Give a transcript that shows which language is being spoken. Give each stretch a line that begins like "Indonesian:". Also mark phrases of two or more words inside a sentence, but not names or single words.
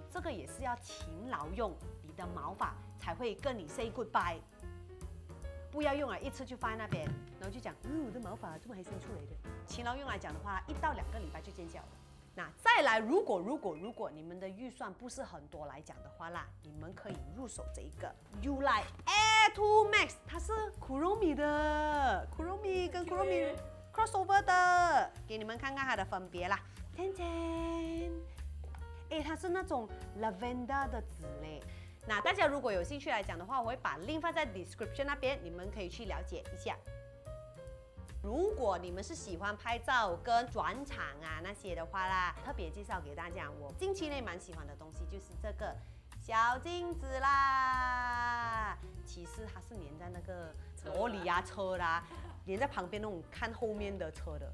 Chinese: 這個也是要勤勞用，你的毛髮才會跟你
English: say goodbye。
Chinese: 不要用了一次就放在那邊，然後就講，我的毛髮這麼還生出來的。勤勞用來講的話，1到2個禮拜就見效了。那再來，如果你們的預算不是很多來講的話啦，你們可以入手這一個 Ulite Air 2 Max， 它是 Kuromi 的 ，Kuromi 跟 Kuromi crossover 的，給你們看看它的分別啦。天天，哎，它是那種 lavender 的籽嘞。那大家如果有興趣來講的話，我會把 link 放在 description 那邊，你們可以去了解一下。如果你們是喜歡拍照跟轉場啊那些的話啦，特別介紹給大家，我近期內蠻喜歡的東西就是這個小鏡子啦。其實它是粘在那個玻璃啊車啦，粘在旁邊那種看後面的車的。